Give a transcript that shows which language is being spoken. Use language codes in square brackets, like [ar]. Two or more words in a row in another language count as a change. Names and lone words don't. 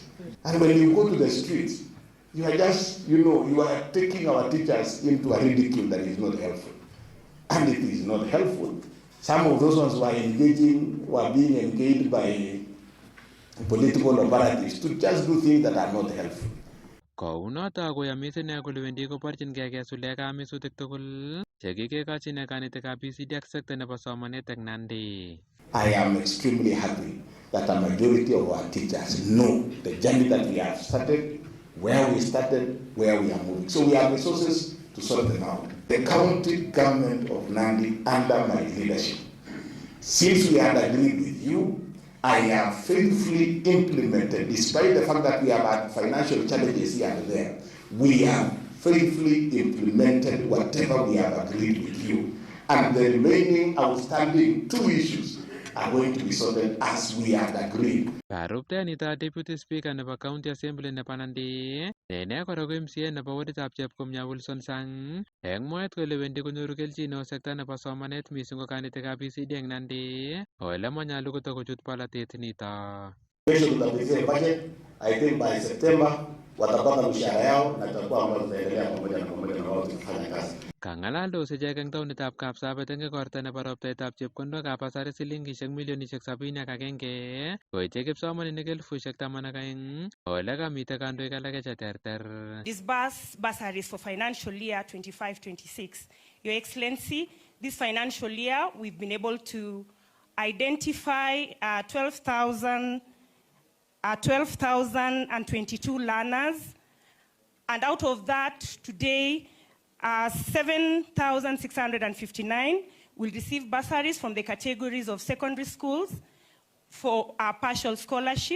[en] And when you go to the streets, you are just, you are taking our teachers into a ridicule that is not helpful. And it is not helpful. Some of those ones were being engaged by political operatives to just do things that are not helpful. [kln] Kounoto koyamis ine kole wendi koborchinkei kesule kamisutik tugul chekikekochi ine kanitikab PCD ak sekta nebo somanet eng Nandi. [en] I am extremely happy that a majority of our teachers know the journey that we have started, where we started, where we are moving. So we have resources to sort them out. The county government of Nandi, under my leadership, since we had agreed with you, I have faithfully implemented, despite the fact that we have had financial challenges here and there, we have faithfully implemented whatever we have agreed with you. And the remaining outstanding 2 issues are going to be sorted as we had agreed. [kln] Karuptenito [en] Deputy Speaker [kln] nebo [en] County Assembly [kln] nebo Nandi, nene kora ko MCA nebo waditab Chepkomya Wilson Sang, eng mwaet kole wendi konyoru kelchin neo sekta nebo somanet mising ko kanitikab PCD eng Nandi, ole manyalu kotokochut polatet nito. [sw] Kesho tutapitia budget, [en] I think by September [sw] watapata mshahara yao na tutakuwa ambao tutaendelea pamoja na wao tukifanya kazi. [kln] Kangalaldos ichek eng taonitab Kapsabet eng igorta nebo roptaetab chepkondokab basari silingishek milionishek 71 koityi kipsomaninik 10,012 ole kamite kandoik alake cheterter. [en] Disburse bursaries for financial year 25-26. Your Excellency, this financial year we've been able to identify 12,022 learners, and out of that today 7,659 will receive bursaries from the categories of secondary schools for a partial scholarship.